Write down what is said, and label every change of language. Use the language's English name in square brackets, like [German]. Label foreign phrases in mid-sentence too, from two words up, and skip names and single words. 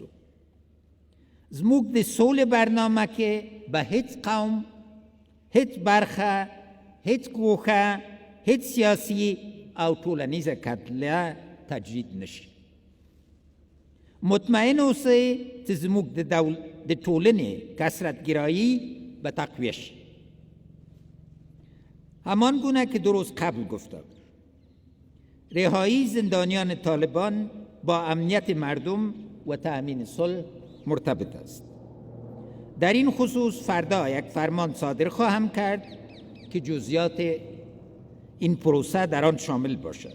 [Pashto] زموږ د سولې برنامه کې به هیڅ قوم، هیڅ برخه، هیڅ ګوښه، هیڅ سیاسي او ټولنیزه کتله تجدید نشي. مطمئن اوسئ چې زموږ د ټولنې کثرت‌گرایی به تقویه شي. [Persian] همان گونه که درست قبل گفتم، رهایی زندانیان طالبان با امنیت مردم و تأمین صلح مرتبط است. در این خصوص فردا یک فرمان صادر خواهم کرد که جزئیات این پروسه در آن شامل باشد.